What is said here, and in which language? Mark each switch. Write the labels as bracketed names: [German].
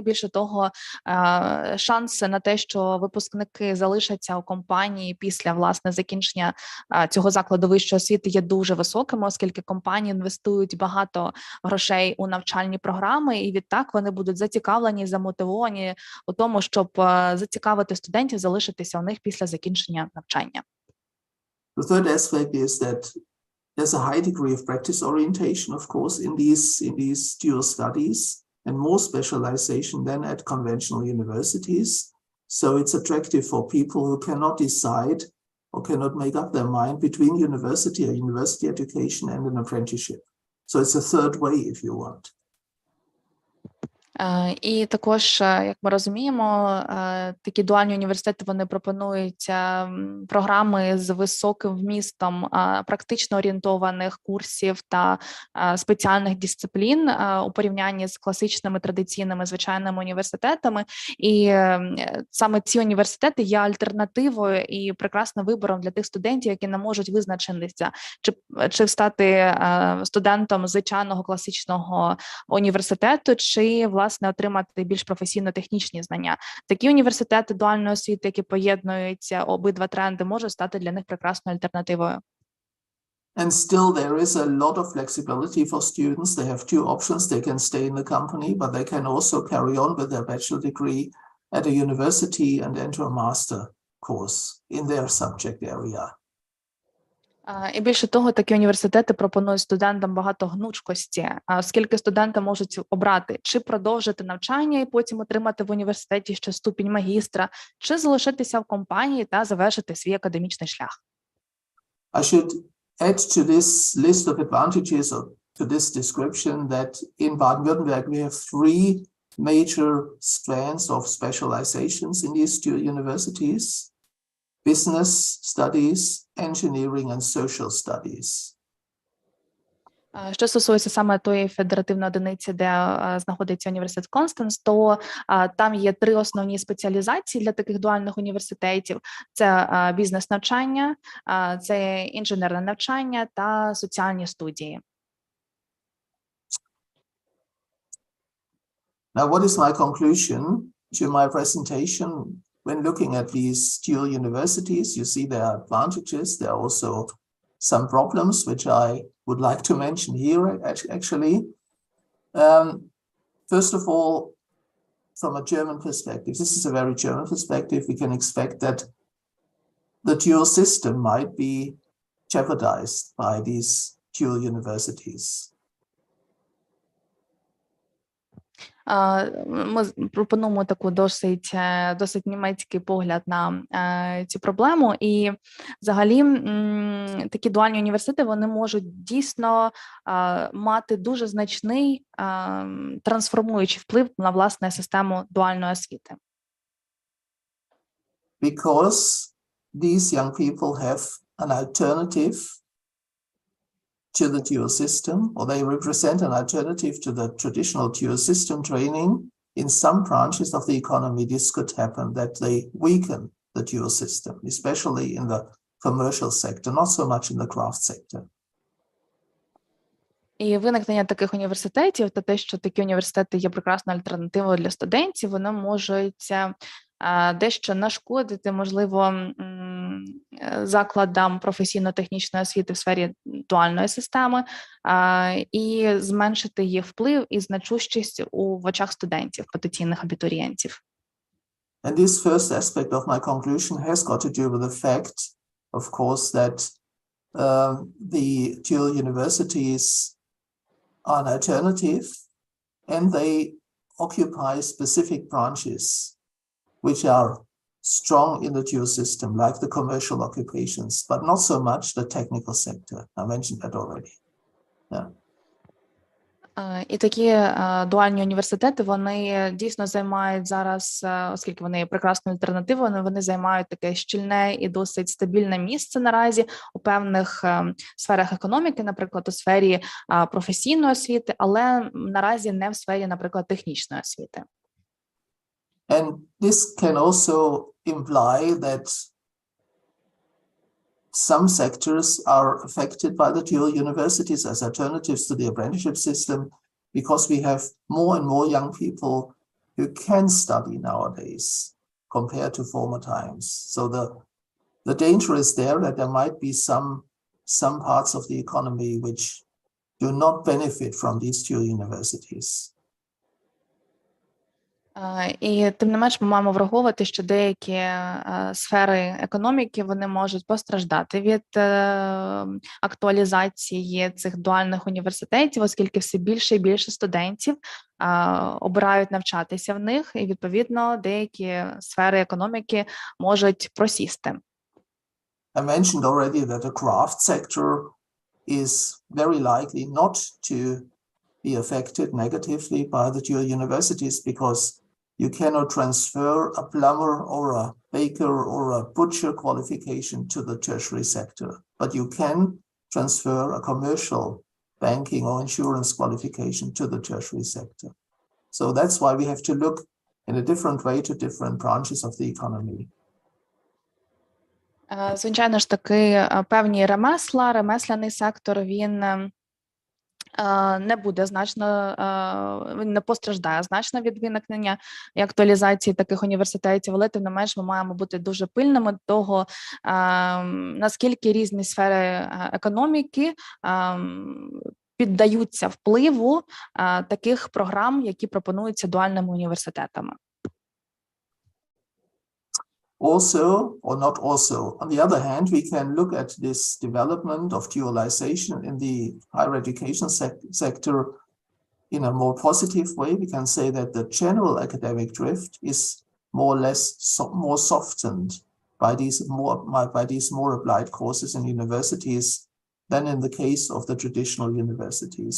[Ukrainian] Більше того, шанси на те, що випускники залишаться у компанії після, власне, закінчення цього закладу вищої освіти є дуже високими, оскільки компанії інвестують багато грошей у навчальні програми, і відтак вони будуть зацікавлені, замотивовані у тому, щоб зацікавити студентів залишитися у них після закінчення навчання. [English] The third aspect is that there's a high degree of practice orientation, of course, in these dual studies, and more specialization than at conventional universities. So it's attractive for people who cannot decide or cannot make up their mind between university or university education and an apprenticeship. So it's a third way, if you want. [Ukrainian] І також, як ми розуміємо, такі дуальні університети, вони пропонують програми з високим вмістом практично орієнтованих курсів та спеціальних дисциплін у порівнянні з класичними традиційними звичайними університетами. І саме ці університети є альтернативою і прекрасним вибором для тих студентів, які не можуть визначитися, чи стати студентом звичайного класичного університету, чи, власне, отримати більш професійно-технічні знання. Такі університети дуальної освіти, які поєднуються обидва тренди, можуть стати для них прекрасною альтернативою. [English] And still there is a lot of flexibility for students. They have two options. They can stay in the company, but they can also carry on with their bachelor degree at a university and enter a master course in their subject area. [Ukrainian] І більше того, такі університети пропонують студентам багато гнучкості, оскільки студенти можуть обрати, чи продовжити навчання і потім отримати в університеті ще ступінь магістра, чи залишитися в компанії та завершити свій академічний шлях. [English] I should add to this list of advantages or to this description that in Baden-Württemberg we have three major strands of specializations in these two universities: business studies, engineering and social studies. [Ukrainian] Що стосується саме тої федеративної одиниці, де знаходиться університет Констанс, то там є три основні спеціалізації для таких дуальних університетів. Це бізнес-навчання, це інженерне навчання та соціальні студії. [English] Now, what is my conclusion to my presentation? When looking at these dual universities, you see there are advantages. There are also some problems, which I would like to mention here, actually. First of all, from a German perspective, this is a very German perspective, we can expect that the dual system might be jeopardized by these dual universities. [Ukrainian] Ми пропонуємо таку досить німецький погляд на цю проблему. І взагалі такі дуальні університети, вони можуть дійсно мати дуже значний трансформуючий вплив на, власне, систему дуальної освіти. [English] Because these young people have an alternative to the dual system, or they represent an alternative to the traditional dual system training. In some branches of the economy, this could happen, that they weaken the dual system, especially in the commercial sector, not so much in the craft sector. [Ukrainian] І виникнення таких університетів та те, що такі університети є прекрасною альтернативою для студентів, вони можуть дещо нашкодити, можливо, закладам професійно-технічної освіти в сфері дуальної системи і зменшити їх вплив і значущість в очах студентів, потенційних абітурієнтів. [English] And this first aspect of my conclusion has got to do with the fact, of course, that the dual universities are an alternative, and they occupy specific branches which are strong in the dual system, like the commercial occupations, but not so much the technical sector. I mentioned that already. Yeah. [Ukrainian] І такі дуальні університети, вони дійсно займають зараз, оскільки вони є прекрасною альтернативою, вони займають таке щільне і досить стабільне місце наразі у певних сферах економіки, наприклад, у сфері професійної освіти, але наразі не в сфері, наприклад, технічної освіти. [English] And this can also imply that some sectors are affected by the dual universities as alternatives to the apprenticeship system, because we have more and more young people who can study nowadays compared to former times. So the danger is there that there might be some parts of the economy which do not benefit from these dual universities. [Ukrainian] І тим не менш ми маємо враховувати, що деякі сфери економіки, вони можуть постраждати від актуалізації цих дуальних університетів, оскільки все більше і більше студентів обирають навчатися в них, і відповідно деякі сфери економіки можуть просісти. [English] I mentioned already that the craft sector is very likely not to be affected negatively by the dual universities, because you cannot transfer a plumber or a baker or a butcher qualification to the tertiary sector, but you can transfer a commercial banking or insurance qualification to the tertiary sector. So that's why we have to look in a different way to different branches of the economy. [Ukrainian] Звичайно ж таки, певні ремесла, ремесляний сектор, він не буде значно, він не постраждає значно від виникнення і актуалізації таких університетів, але тим не менш ми маємо бути дуже пильними до того, наскільки різні сфери економіки піддаються впливу таких програм, які пропонуються дуальними університетами. [English] Also, or not also, on the other hand, we can look at this development of dualization in the higher education sector in a more positive way. We can say that the general academic drift is more or less more softened by these more applied courses in universities than in the case of the traditional universities.